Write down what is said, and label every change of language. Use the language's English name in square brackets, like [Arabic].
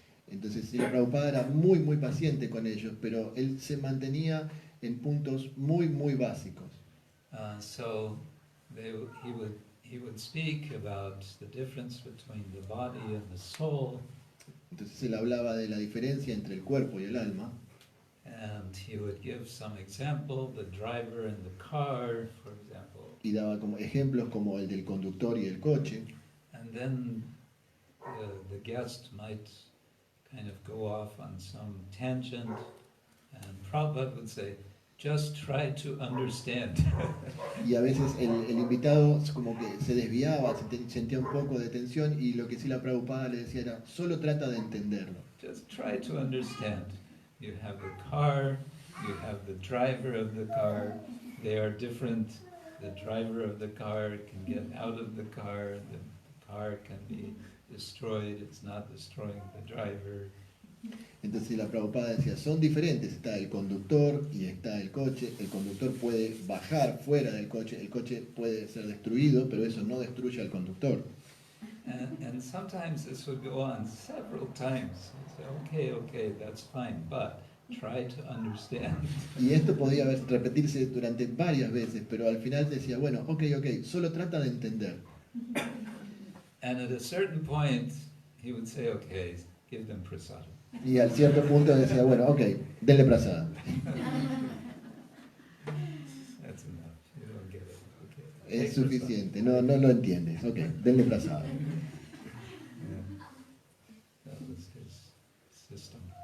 [Spanish] Entonces Srila Prabhupada era muy muy paciente con ellos, pero él se mantenía en puntos muy muy básicos. [English] So he would speak about the difference between the body and the soul, [Spanish] Entonces él hablaba de la diferencia entre el cuerpo y el alma, [English] and he would give some example, the driver and the car, for example. [Spanish] y daba como ejemplos como el del conductor y el coche. [English] And then the guest might kind of go off on some tangent, and Prabhupada would say, just try to understand. [Spanish] Y a veces el invitado como que se desviaba, sentía un poco de tensión, y lo que sí la Prabhupada le decía era, solo trata de entenderlo. [English] Just try to understand. You have the car, you have the driver of the car, they are different. The driver of the car can get out of the car can be destroyed, it's not destroying the driver. [Spanish] Entonces la Prabhupada decía, son diferentes, está el conductor y está el coche. El conductor puede bajar fuera del coche, el coche puede ser destruido, pero eso no destruye al conductor. [English] And sometimes this would go on several times. You'd say, okay, that's fine, but try to understand. [Spanish] Y esto podía repetirse durante varias veces, pero al final decía, bueno, ok, solo trata de entender. [English] And at a certain point, he would say, okay, give them prasadam. [Spanish] Y al cierto punto decía, bueno, ok, denle prasada. [English] That's enough. You don't get it. Okay. [Spanish] Es [English] Take [Spanish] suficiente, no lo entiendes. Ok, denle prasada. [English] prasadam. Yeah. That was his system.